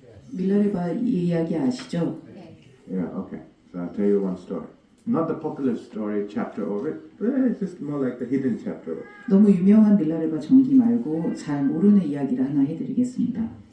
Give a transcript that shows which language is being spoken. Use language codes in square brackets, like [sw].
[ko] 밀라레바 이야기 아시죠? [en] Yeah, okay. So I'll tell you one story. Not the popular story chapter of it, but it's just more like the hidden chapter of it. [ko] 너무 유명한 밀라레바 전기 말고 잘 모르는 이야기를 하나 해드리겠습니다.